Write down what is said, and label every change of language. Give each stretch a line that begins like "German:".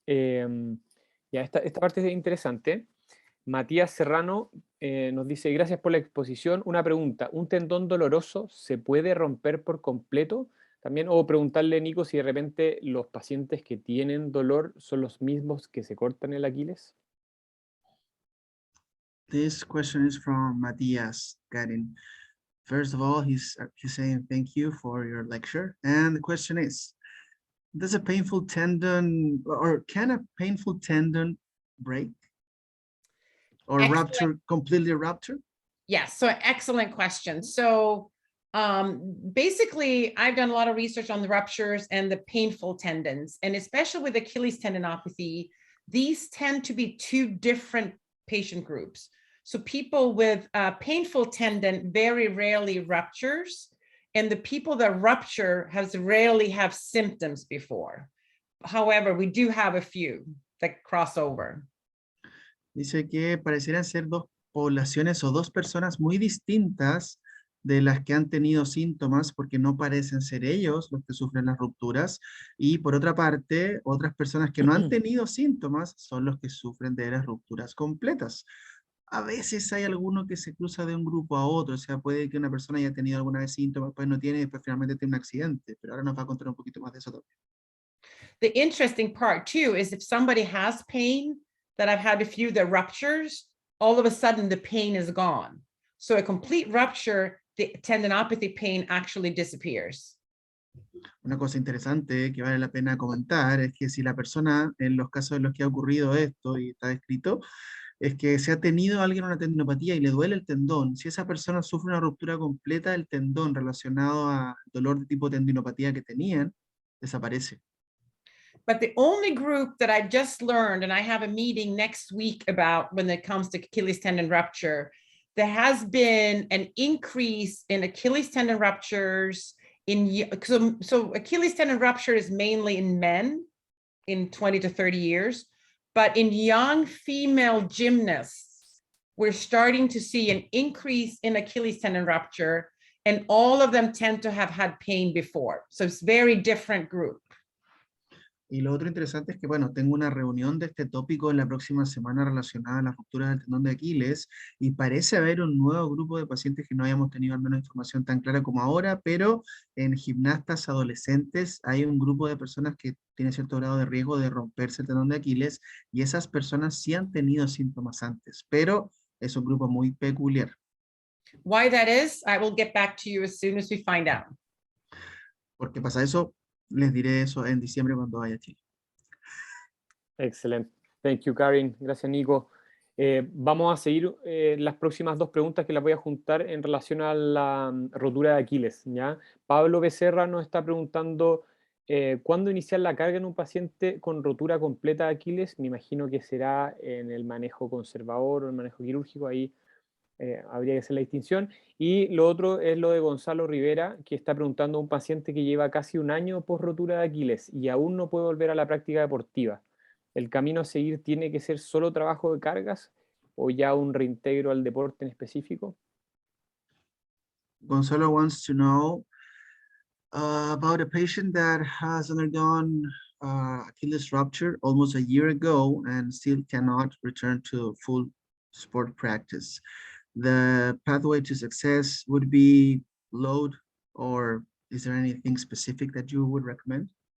Spanish: Ya esta parte es interesante. Matías Serrano nos dice, gracias por la exposición. Una pregunta, ¿un tendón doloroso se puede romper por completo? También, o preguntarle, Nico, si de repente los pacientes que tienen dolor son los mismos que se cortan el Aquiles.
English: This question is from Matías, Karin. First of all, he's saying thank you for your lecture. And the question is, does a painful tendon, or can a painful tendon break? Or Excellent. rupture, completely rupture? Yes, so excellent question. So basically, I've done a lot of research on the ruptures and the painful tendons, and especially with Achilles tendinopathy, these tend to be two different patient groups. So people with painful tendon very rarely ruptures, and the people that rupture rarely have symptoms before. However, we do have a few that cross over.
Spanish: Dice que parecieran ser dos poblaciones o dos personas muy distintas de las que han tenido síntomas, porque no parecen ser ellos los que sufren las rupturas, y por otra parte, otras personas que no han tenido síntomas son los que sufren de las rupturas completas. A veces hay alguno que se cruza de un grupo a otro, o sea, puede que una persona haya tenido alguna vez síntomas, pues no tiene, y después finalmente tiene un accidente, pero ahora nos va a contar un poquito más de eso también.
English: The interesting part too is if somebody has pain, that I've had a few that ruptures, all of a sudden the pain is gone. So a complete rupture, the tendinopathy pain actually disappears.
Spanish: Una cosa interesante que vale la pena comentar es que si la persona, en los casos en los que ha ocurrido esto y está escrito, es que si ha tenido alguien una tendinopatía y le duele el tendón, si esa persona sufre una ruptura completa del tendón relacionado a dolor de tipo tendinopatía que tenían, desaparece.
English: But the only group that I just learned, and I have a meeting next week about when it comes to Achilles tendon rupture, there has been an increase in Achilles tendon ruptures so Achilles tendon rupture is mainly in men in 20 to 30 years, but in young female gymnasts, we're starting to see an increase in Achilles tendon rupture, and all of them tend to have had pain before. So it's very different group.
Spanish: Y lo otro interesante es que, bueno, tengo una reunión de este tópico en la próxima semana relacionada a las rupturas del tendón de Aquiles, y parece haber un nuevo grupo de pacientes que no hayamos tenido al menos información tan clara como ahora, pero en gimnastas adolescentes hay un grupo de personas que tiene cierto grado de riesgo de romperse el tendón de Aquiles, y esas personas sí han tenido síntomas antes, pero es un grupo muy peculiar.
English: Why that is, I will get back to you as soon as we find out.
Spanish: ¿Por qué pasa eso? Les diré eso en diciembre cuando vaya a Chile. Excelente.
English: Thank you,
Spanish: Karin. Gracias, Nico. Vamos a seguir las próximas 2 preguntas que las voy a juntar en relación a la rotura de Aquiles, ¿ya? Pablo Becerra nos está preguntando ¿cuándo iniciar la carga en un paciente con rotura completa de Aquiles? Me imagino que será en el manejo conservador o el manejo quirúrgico, ahí habría que hacer la distinción. Y lo otro es lo de Gonzalo Rivera, que está preguntando a un paciente que lleva casi un año post rotura de Aquiles y aún no puede volver a la práctica deportiva. ¿El camino a seguir tiene que ser solo trabajo de cargas o ya un reintegro al deporte en específico?
English: Gonzalo wants to know about a patient that has undergone Achilles rupture almost a year ago and still cannot return to full sport practice. The pathway to success would be load, or is there anything specific that you would recommend?